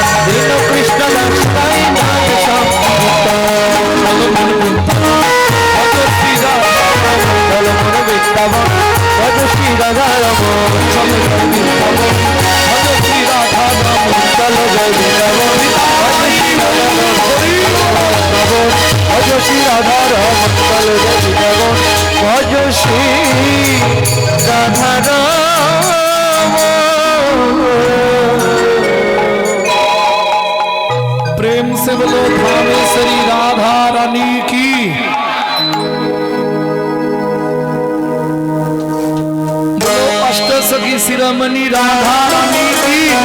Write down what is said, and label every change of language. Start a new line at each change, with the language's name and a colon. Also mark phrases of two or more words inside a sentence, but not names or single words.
Bangla: দীন কৃষ্ণ দাস গায় নাম বৃন্দাবন ভজ শ্রী রাধা রমন চলো জয় বৃন্দাবন ভজ শ্রী রাধা রমন চলো জয় বৃন্দাবন ভজ শ্রী রাধা
Hindi: प्रेम से बोलो धामेश्वरी राधा रानी की बोलो अष्ट सखी शिरोमणि राधा रानी की